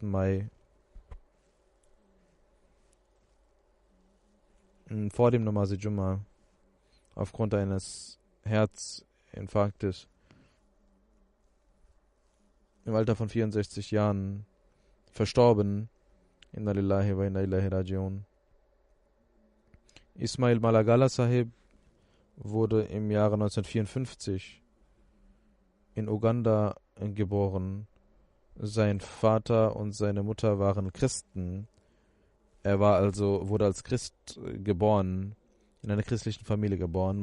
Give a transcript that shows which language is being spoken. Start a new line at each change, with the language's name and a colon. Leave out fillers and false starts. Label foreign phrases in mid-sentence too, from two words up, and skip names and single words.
German: Mai vor dem
Urdu: نماز جمعہ
German: aufgrund eines Herzinfarktes im Alter von 64 Jahren verstorben.
Arabic: إنا لله وإنا إليه راجعون.
German: Ismail Malagala Sahib wurde im Jahre 1954 in Uganda geboren. Sein Vater und seine Mutter waren Christen. Er wurde als Christ geboren, in einer christlichen Familie geboren.